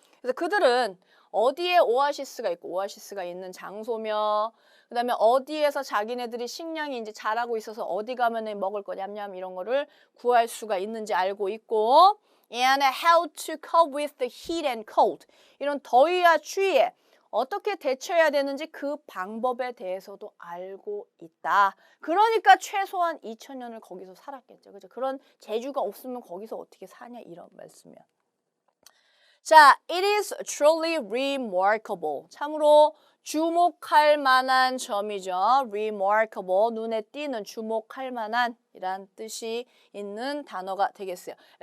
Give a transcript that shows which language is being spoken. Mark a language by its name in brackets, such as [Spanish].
[Korean] 그래서 그들은 어디에 오아시스가 있고 오아시스가 있는 장소며 그 다음에 어디에서 자기네들이 식량이 이제 자라고 있어서 어디 가면 먹을 거 냠냠 이런 거를 구할 수가 있는지 알고 있고 [English] and how to cope with the heat and cold. [Korean] 이런 더위와 추위에 어떻게 대처해야 되는지 그 방법에 대해서도 알고 있다. 그러니까 최소한 2000년을 거기서 살았겠죠. 그죠? 그런 재주가 없으면 거기서 어떻게 사냐 이런 말씀이야. [English] 자, it is truly remarkable. [Korean] 참으로 주목할 만한 점이죠. remarkable, 눈에 띄는, 주목할 만한 이란 뜻이 있는 단어가 되겠어요.